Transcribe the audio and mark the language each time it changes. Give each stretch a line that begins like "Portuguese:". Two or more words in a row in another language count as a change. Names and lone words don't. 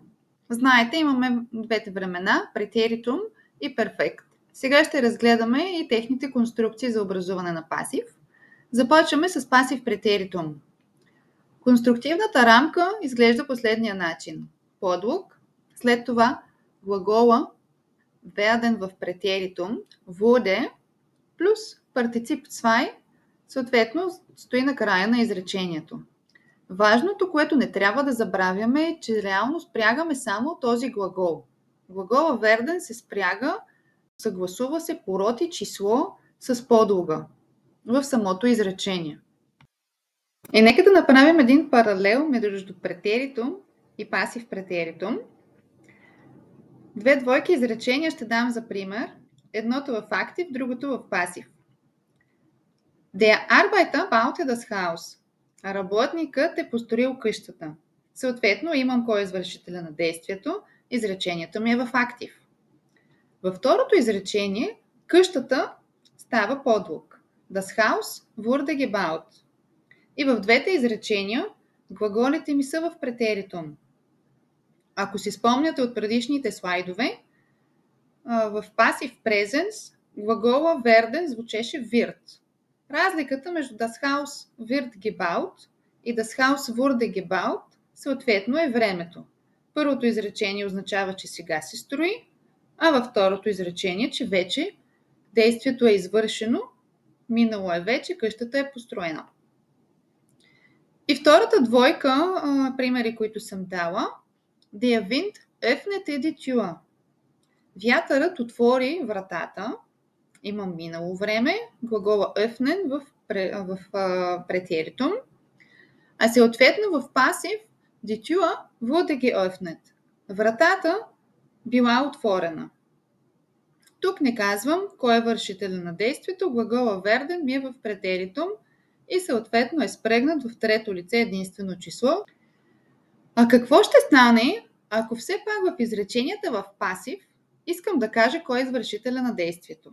Bulgarian: Знаете, имаме двете времена, претеритум и перфект. Сега ще разгледаме и техните конструкции за образуване на пасив. Започваме с пасив претеритум. Конструктивната рамка изглежда последния начин. Подлог, след това глагола werden в претеритум, wurde, плюс партицип zwei, съответно стои на края на изречението. Важното, което не трябва да забравяме е, че реално спрягаме само този глагол. Глагола werden се спряга, съгласува се по род и число с подлога в самото изречение. И нека да направим един паралел между претеритум и пасив претеритум. Две двойки изречения ще дам за пример. Едното в актив, другото в пасив.
German: Der Arbeiter baute das Haus.
Bulgarian: Работникът е построил къщата. Съответно, имам кой е извършителя на действието. Изречението ми е в актив. Във второто изречение, къщата става подлог.
German: Das Haus wurde gebaut.
Bulgarian: И в двете изречения, глаголите ми са в претеритум. Ако си спомняте от предишните слайдове, в пасив presens глагола werden звучеше wird. Разликата между
German: das Haus wird gebaut
Bulgarian: и
German: das Haus wurde gebaut
Bulgarian: съответно е времето. Първото изречение означава, че сега се строи, а във второто изречение, че вече действието е извършено, минало е вече, къщата е построена. И втората двойка, примери, които съм дала,
German: Der Wind öffnete die Tür.
Bulgarian: Вятърът отвори вратата. Имам минало време, глагола öffnen в претеритум, а съответно в пасив
German: die Tür wurde geöffnet.
Bulgarian: Вратата била отворена. Тук не казвам кой е вършителя на действието, глагола werden ми е в претеритум и съответно е спрегнат в трето лице единствено число. А какво ще стане, ако все пак в изреченията в пасив искам да кажа кой е извършителя на действието?